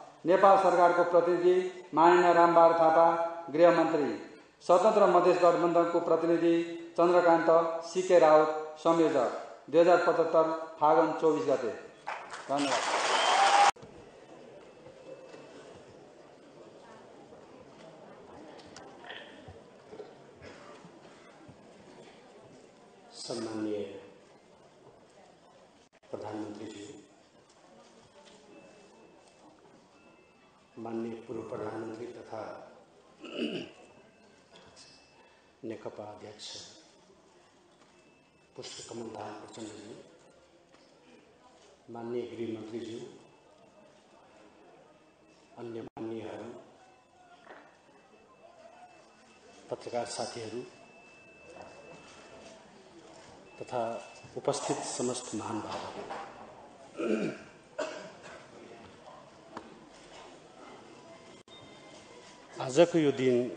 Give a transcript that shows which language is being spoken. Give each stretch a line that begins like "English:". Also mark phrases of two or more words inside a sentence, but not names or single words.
Nepali: नेपाल सरकारको प्रतिनिधि माननीय रामबहादुर थापा, गृहमन्त्री स्वतन्त्र मधेस गठबन्धनको प्रतिनिधि चन्द्रकान्त सीके राउत संयोजक 2075 फागुन 24 गते। धन्यवाद। सम्माननीय प्रधानमंत्री जी, माननीय पूर्व प्रधानमंत्री तथा नेकपा अध्यक्ष पुष्पकमल दाहाल प्रचण्ड जी, माननीय गृहमंत्री जी, अन्य माननीयहरू, पत्रकार साथीहरू तथा उपस्थित समस्त महानुभावहरू, आजको यो दिन